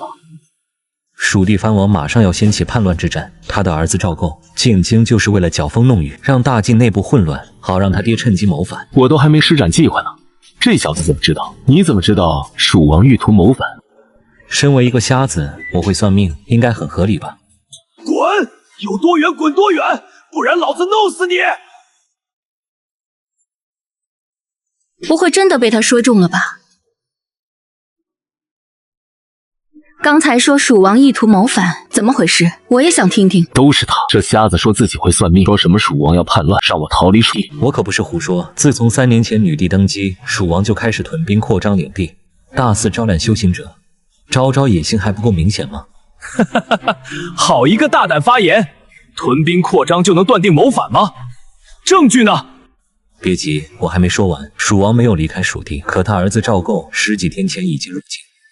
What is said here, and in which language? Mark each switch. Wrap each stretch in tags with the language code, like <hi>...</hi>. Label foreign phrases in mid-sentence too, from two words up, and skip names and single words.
<zh>屬地藩王馬上要掀起叛亂之戰，他的兒子趙構進京就是為了攪風弄雨，讓大晉內部混亂，好讓他爹趁機謀反。我都還沒施展計劃呢，這小子怎麼知道？你怎麼知道蜀王欲圖謀反？身為一個瞎子，我會算命，應該很合理吧？滾！有多遠滾多遠，不然老子弄死你！不會真的被他說中了吧？剛才說蜀王意圖謀反，怎麼回事？我也想聽听。都是他，這瞎子說自己會算命，說什麼蜀王要叛亂，讓我逃離蜀地。我可不是胡說，自從3年前女帝登基，蜀王就開始屯兵擴張領地，大肆招攬修行者。招招野心還不夠明顯嗎？好一個大膽發言！屯兵擴張就能斷定謀反嗎？證據呢？別急，我還沒說完。蜀王沒有離開蜀地，可他兒子趙構10幾天前已經入京。</zh>